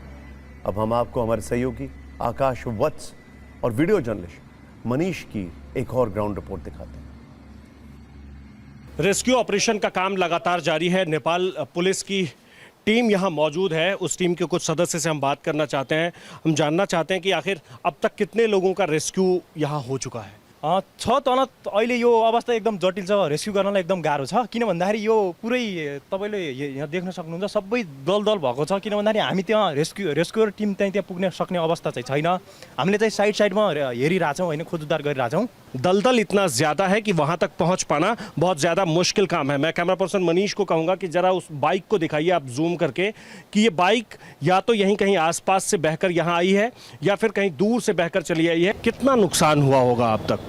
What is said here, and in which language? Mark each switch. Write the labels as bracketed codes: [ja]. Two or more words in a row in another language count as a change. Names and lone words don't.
[hi] अब हम आपको हमारे सहयोगी आकाश वत्स और वीडियो जर्नलिस्ट मनीष की एक और ग्राउंड रिपोर्ट दिखाते हैं। [en] rescue operation [hi] का काम लगातार जारी है। नेपाल पुलिस की टीम यहाँ मौजूद है। उस टीम के कुछ सदस्य से हम बात करना चाहते हैं। हम जानना चाहते हैं कि आखिर अब तक कितने लोगों का रेस्क्यू यहाँ हो चुका है। [ne] छ तल अहिले यो अवस्था एकदम जटिल छ। रेस्क्यू गर्नलाई एकदम गाह्रो छ, किन भन्दाखेरि यो पुरै तपाईँले यहाँ देख्न सक्नुहुन्छ सबै दल भएको छ। किन भन्दाखेरि हामी त्यहाँ [en] rescuer team [ne] त्यहाँ पुग्न सक्ने अवस्था चाहिँ छैन। हामीले चाहिँ साइडमा हेरिरहेछौँ, होइन, खोजुद्धार गरिरहेछौँ। [hi] दलदल इतना ज़्यादा है कि वहाँ तक पहुँच पाना बहुत ज़्यादा मुश्किल काम है। मैं [en] camera person [hi] मनीष को कहूँगा कि ज़रा उस बाइक को दिखाइए आप जूम करके कि ये बाइक या तो यहीं कहीं आसपास से बहकर यहाँ आई है या फिर कहीं दूर से बहकर चली आई है। कितना नुकसान हुआ होगा अब तक?